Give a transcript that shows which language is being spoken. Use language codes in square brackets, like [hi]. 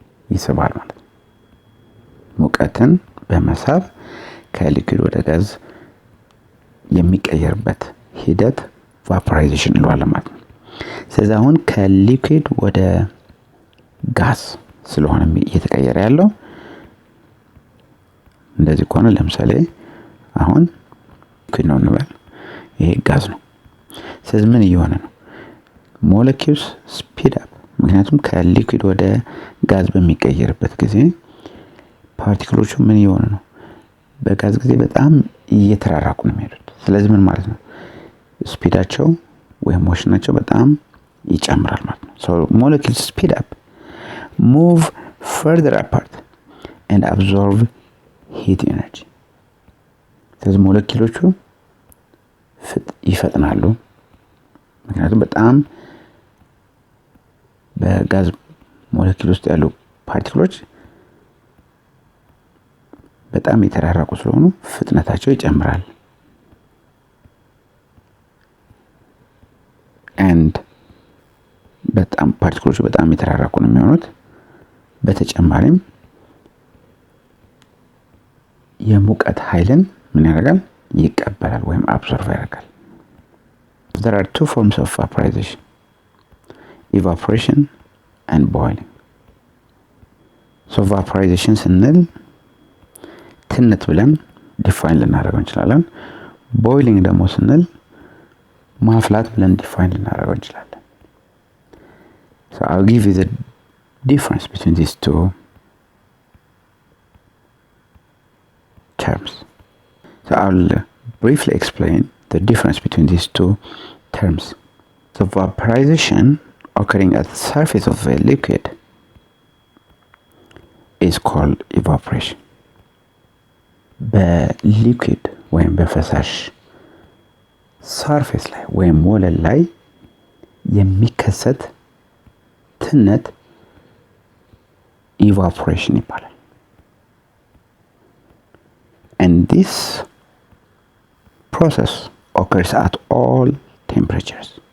[am] ይስባል ማለት ነው። ሙቀትን በመሳብ ከሊኩዊድ ወደ ጋዝ የሚቀየርበት ሂደት vaporization እንለዋለን ማለት ነው። ስለዚህ አሁን ከሊኩዊድ ወደ ጋዝ ስለሆነ እየተቀየረ ያለው እንደዚህ ከሆነ ለምሳሌ አሁን ሊኩዊድ ነው እንበል፣ ይሄ ጋዝ ነው። ስለዚህ ምን እየሆነ ነው? [en] ሞለኪውልስ ስፒድ አፕ [am] ምክንያቱም ከሊኩዊድ ወደ ጋዝ በሚቀየርበት ጊዜ ፓርቲክሎቹ ምን እየሆኑ ነው? በጋዝ ጊዜ በጣም እየተራራቁ ነው የሚሄዱት። ስለዚህ ምን ማለት ነው? ስፒዳቸው ወይም ሞሽናቸው በጣም ይጨምራል ማለት ነው። [en] so molecules speed up, move further apart and absorb heat energy [am] ስለዚህ ሞለኪሎቹ ይፈጥናሉ። ምክንያቱም በጣም በጋዝ ሞለኪል ውስጥ ያሉ ፓርቲክሎች በጣም የተራራቁ ስለሆኑ ፍጥነታቸው ይጨምራል። and በጣም ፓርቲክሎቹ በጣም የተራራቁ ነው የሚሆኑት። በተጨማሪም የሙቀት ኃይልን ምን ያደርጋል? ይቀበላል ወይም አብሶርብ ያደርጋል። [en] There are two forms of vaporization: evaporation and boiling. [am] So vaporization ስንል ትነት ብለን ዲፋይን ልናደርገው እንችላለን። ቦይሊንግ ደግሞ ስንል ማፍላት ብለን ዲፋይን ልናደርገው እንችላለን። [en] So I'll give you the difference between these two terms. So I'll briefly explain the difference between these two terms. So vaporization occurring at the surface of a liquid is called evaporation. [am] በሊኩዊድ ወይም በፈሳሽ ሰርፌስ ላይ ወይም ወለል ላይ የሚከሰት ትነት evaporation ይባላል። [en] And this process occurs at all temperatures.